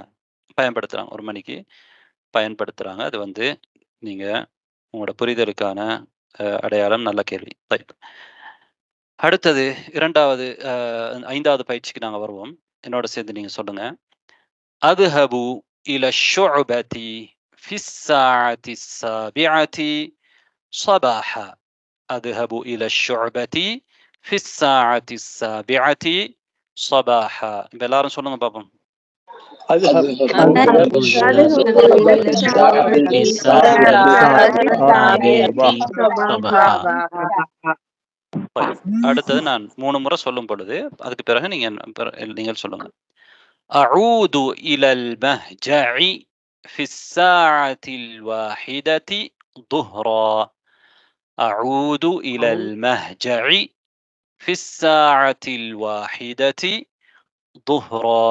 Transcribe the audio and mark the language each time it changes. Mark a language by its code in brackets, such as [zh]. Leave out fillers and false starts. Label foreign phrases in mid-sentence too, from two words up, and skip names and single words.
[ta] பயன்படுத்துறாங்க. ஒரு மணிக்கு பயன்படுத்துறாங்க. அது நீங்க உங்களோட புரிதலுக்கான அடையாளம். நல்ல கேள்வி. அடுத்தது 5வது பயிற்சிக்கு நாங்க வருவோம். என்னோட சேர்ந்து நீங்க சொல்லுங்க. [ar] أذهب إلى الشعبة في الساعة السابعة صباحا. أذهب إلى الشعبة في الساعة السابعة صباحا. [ta] எல்லாரும் சொல்லுங்க பாப்போம். [ar] أذهب إلى الساعة صباحا. [ta] அடுத்தது நான் 3 முறை சொல்லும் பொழுது அதுக்கு பிறகு நீங்கள் சொல்லுங்க. [ar] أعود إلى المهجع في الساعة الواحدة ظهرا. أعود إلى المهجع في الساعة الواحدة ظهرا.